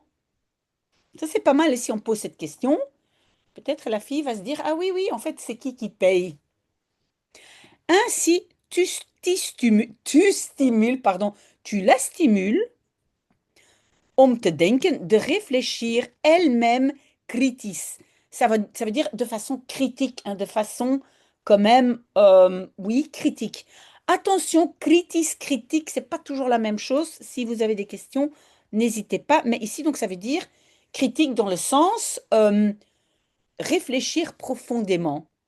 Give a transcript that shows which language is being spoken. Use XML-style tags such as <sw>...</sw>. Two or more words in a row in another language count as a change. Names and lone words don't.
<fr>Ça, c'est pas mal. Et si on pose cette question, peut-être la fille va se dire, ah oui, oui, en fait, c'est qui paye? Ainsi, tu stimules, pardon, tu la stimules</fr> <nl>om te denken,</nl> <fr>de réfléchir elle-même kritisch. Ça veut dire de façon critique, hein, de façon quand même, oui, critique. Attention, critique, c'est pas toujours la même chose. Si vous avez des questions, n'hésitez pas. Mais ici, donc, ça veut dire critique dans le sens réfléchir profondément.</fr>